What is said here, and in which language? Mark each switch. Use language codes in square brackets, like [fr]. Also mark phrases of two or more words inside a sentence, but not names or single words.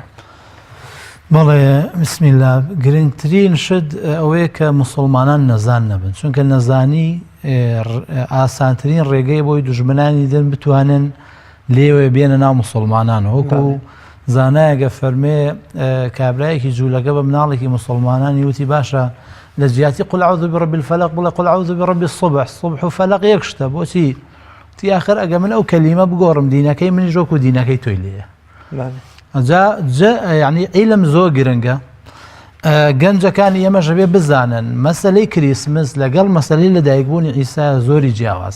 [ckb] بەڵێ [ar] بسم الله [ckb] گرنگترین شت ئەوەیە کە مسلمانان نەزان نەبن چونکە نەزانی ئاسانترین ڕێگەی بۆی دوژمنانی دن بتوانن لێوێ بێنە ناو مسلمانان وەکو زانایەگە فەرمێ کابرایەکی جوولەکە بە مناڵێکی مسلمانانی وتی باشە لە جیاتی [ar] قل أعوذ برب الفلق [ckb] بڵێ [ar] قل أعوذ برب الصبح [ckb] صبح و فەلق یەک شتە بۆچی تی آخر ئەگە من ئەو کەلیمە بگۆڕم دینەکەی منیش وەکو دینەکەی تۆی لێیە یعنی عیلم زۆر گرنگە گەنجەکانی ئێمە ژەبێ بزانن مەسەلەی کریسمس لەگەڵ مەسەلەی لەدایکبوونی عیسا زۆری جیاوازە.